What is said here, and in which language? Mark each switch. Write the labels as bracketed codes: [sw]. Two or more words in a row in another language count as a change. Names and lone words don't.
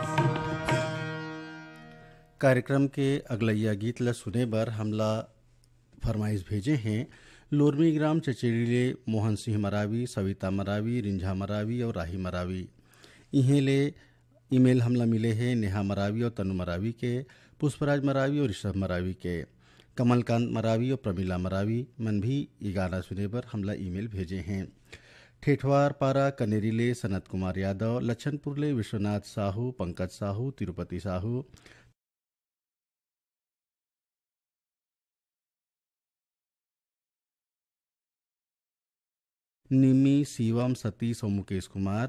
[hne] कार्यक्रम के अगलैया गीत ला सुने बर हमला फरमाइश भेजे हैं लोरमी ग्राम चचेड़ीले मोहन सिंह मरावी, सविता मरावी, रिंझा मरावी और राही मरावी। इन्हें ले ईमेल हमला मिले हैं नेहा मरावी और तनु मरावी के, पुष्पराज मरावी और ऋषभ मरावी के, कमलकांत मरावी और प्रमिला मरावी मन भी ये गाना सुने पर हमला ईमेल भेजे हैं। ठेठवार पारा कनेरीले सनत कुमार यादव, लच्छनपुरले विश्वनाथ साहू, पंकज साहू, तिरुपति साहू, निमी, शिवम, सतीश और मुकेश कुमार।